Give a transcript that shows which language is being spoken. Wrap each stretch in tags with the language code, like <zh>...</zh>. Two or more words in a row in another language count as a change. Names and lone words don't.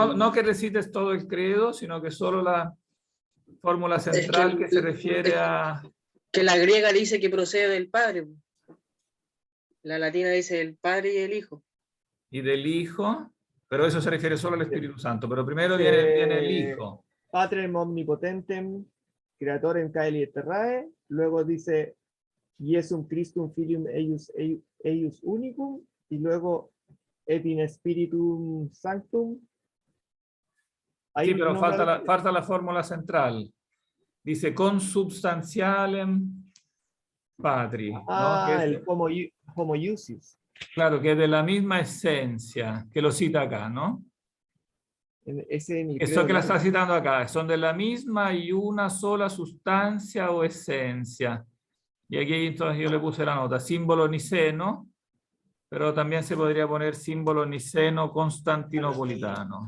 <es>no que recites todo el credo, sino que solo la fórmula Es central que se refiere a... que la griega dice que procede del Padre. La latina dice el Padre y el Hijo. Y del Hijo, pero eso se refiere solo al Espíritu Santo. Pero primero viene el dice Hijo.</es> <la>Patrem omnipotentem, creatorem caeli et terrae,</la> <es>luego dice</es> <la>Iesum Christum filium eius unicum,</la> <es>y luego</es> <la>et in spiritum sanctum.</la> <es>Ahí Sí, pero nombra falta la fórmula central.</es> <la>Dice consubstantialem patri,</la> <es>¿no? el homoiousius. Claro, que es de la misma esencia, que lo cita acá, ¿no? Ese en el Eso credo que la largo. está citando acá, son de la misma y una sola sustancia o esencia. Y aquí entonces yo le puse la nota, símbolo niceno, pero también se podría poner símbolo niceno constantinopolitano,</es>